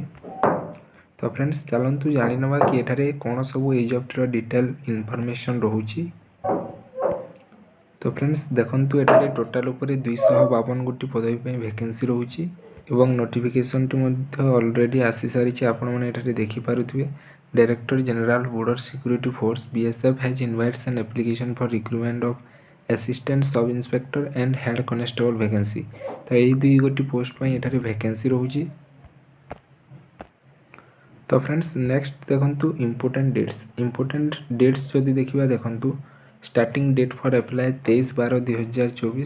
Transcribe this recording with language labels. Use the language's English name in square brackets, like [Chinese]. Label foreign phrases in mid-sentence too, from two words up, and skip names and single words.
[Odia] ତୋ ଫ୍ରେଣ୍ଡସ ଚାଲନ୍ତୁ ଜାଣି ନବା କି ଏଠାରେ କଣ ସବୁ ଏଇ ଜବ ର [English] detail information [Odia] ରହୁଛି। ତୋ ଫ୍ରେଣ୍ଡସ ଦେଖନ୍ତୁ ଏଠାରେ ଟୋଟାଲ ଉପର 252 ଗୋଟି ପଦବୀ ପାଇଁ ଭେକେନ୍ସି ରହୁଛି ଏବଂ ନୋଟିଫିକେସନ ଟି ମଧ୍ୟରେ ଅଲରେଡି ଆସି ସାରି ଆପଣ ମାନେ ଏଠାରେ ଦେଖି ପାରୁଥିବେ। [English] Director General Border Security Force BSF has invites an application for recruitment of Assistant Sub Inspector and Head Constable vacancy. [Odia] ତୋ ଏଇ ଦୁଇ ଗୋଟି ପୋଷ୍ଟ ପାଇଁ ଏଠାରେ ଭେକେନ୍ସି ରହୁଛି। ତୋ ଫ୍ରେଣ୍ଡସ ନେକ୍ସଟ ଦେଖନ୍ତୁ [English] important dates [Odia] ଯଦି ଦେଖିବା ଦେଖନ୍ତୁ [English] starting date for apply 23/12/2024.